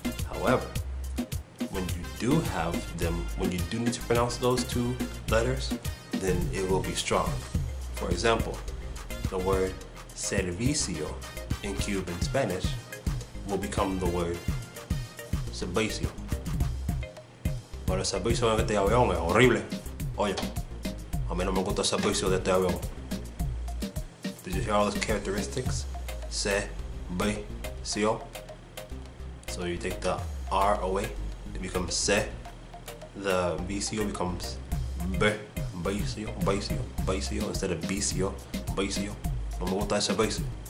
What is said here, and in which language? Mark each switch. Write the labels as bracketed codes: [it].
[en] However, when you do have them, when you do need to pronounce those two letters, then it will be strong. For example, the word servicio in Cuban Spanish will become the word servicio. [es] Pero el servicio de este avión es horrible. Oye, a mí no me gusta el servicio de este avión. [en] Did you hear all those characteristics? Se, be, sio. So you take the R away, it becomes se. The BCO becomes be, becio, becio, becio, instead of BCO, becio. [es] No me gusta ese becio.